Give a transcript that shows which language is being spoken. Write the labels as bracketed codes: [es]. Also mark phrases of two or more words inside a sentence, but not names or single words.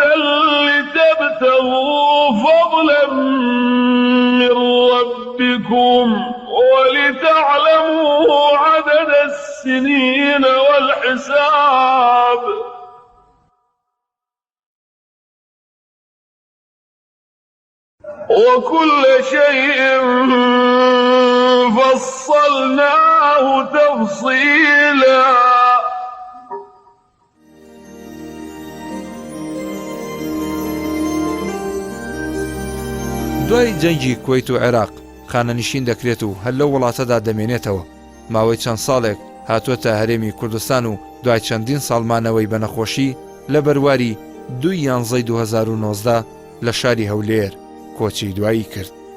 [ar] لتبتغوا فضلا من ربكم ولتعلموا عدد السنين والحساب وكل شيء فصلناه تفصيلا. [ckb] دوای جەنگی کوێیت و عێراق خانەنشین دەکرێت و هەر لەو وڵاتەدا دەمێنێتەوە. ماوەی چەند ساڵێک هاتووەتە هەرێمی کوردستان و دوای چەندین ساڵمانەوەی بە نەخۆشی لە بەرواری 2/11/2019 لە شاری هەولێر کۆچی دوایی کرد.